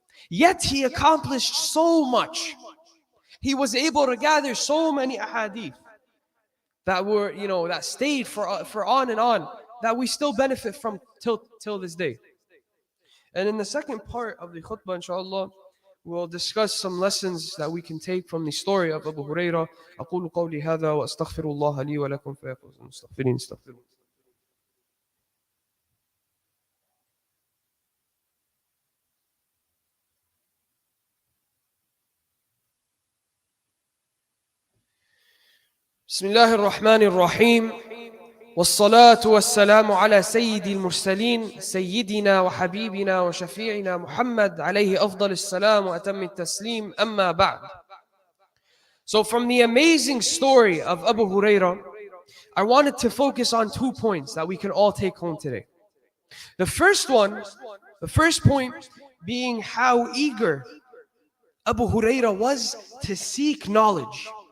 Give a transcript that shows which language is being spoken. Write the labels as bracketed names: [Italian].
[English] Yet he accomplished so much. He was able to gather so many ahadith that were, that stayed for on and on, that we still benefit from till this day. And in the second part of the khutbah, inshallah, we'll discuss some lessons that we can take from the story of Abu Hurairah. [Arabic] أقول قولي هذا وأستغفر الله لي ولكم فيقول مستغفرين استغفروا. بسم الله الرحمن الرحيم والصلاة والسلام على سيد المرسلين سيدنا وحبيبنا وشفيعنا محمد عليه أفضل السلام وأتم التسليم أما بعد. [English] So from the amazing story of Abu Hurairah, I wanted to focus on 2 points that we can all take home today. The first point being how eager Abu Hurairah was to seek knowledge.